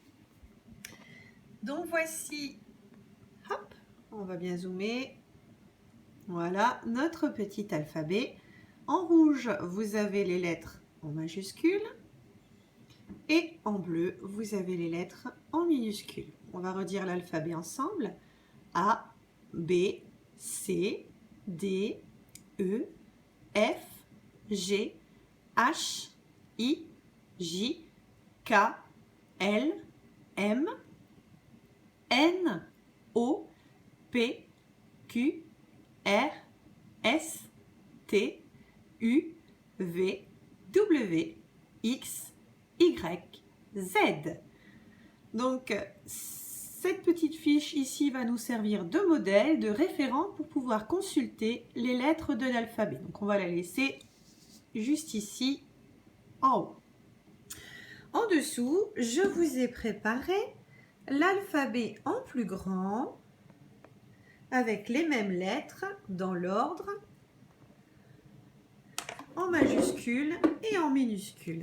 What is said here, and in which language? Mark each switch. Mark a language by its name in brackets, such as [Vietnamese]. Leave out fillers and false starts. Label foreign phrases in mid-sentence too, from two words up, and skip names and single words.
[French] Donc voici, hop, on va bien zoomer. Voilà notre petit alphabet. En rouge, vous avez les lettres en majuscules et en bleu, vous avez les lettres en minuscules. On va redire l'alphabet ensemble. A, B, C, D, E, F, G, H, I, J, K, L, M, N, O, P, Q, R, S, T, U, V, W, X, Y, Z. Donc, cette petite fiche ici va nous servir de modèle, de référent pour pouvoir consulter les lettres de l'alphabet. Donc, on va la laisser juste ici en haut. En dessous, je vous ai préparé l'alphabet en plus grand avec les mêmes lettres dans l'ordre, en majuscules et en minuscules.